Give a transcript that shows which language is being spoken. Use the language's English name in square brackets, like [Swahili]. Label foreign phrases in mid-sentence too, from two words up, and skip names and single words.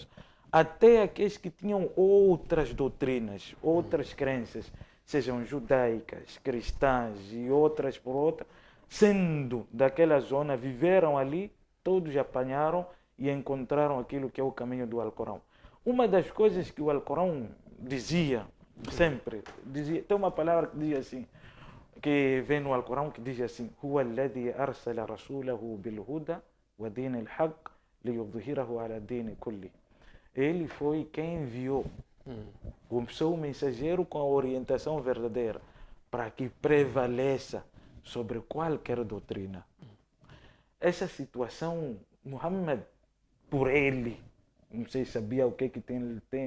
[Portuguese] Até aqueles que tinham outras doutrinas, outras crenças, sejam judaicas, cristãs e outras por outra, sendo daquela zona, viveram ali, todos apanharam e encontraram aquilo que é o caminho do Alcorão. Uma das coisas que o Alcorão dizia, sempre, tem uma palavra que diz assim, que vem no Alcorão, que diz assim: [Arabic] هو الذي أرسل رسوله بالهدى ودين الحق ليظهره على دين كله. [Portuguese] Ele foi quem enviou o seu mensageiro com a orientação verdadeira para que prevaleça sobre qualquer doutrina. Essa situação, Muhammad, por ele, não sei se sabia o que tem.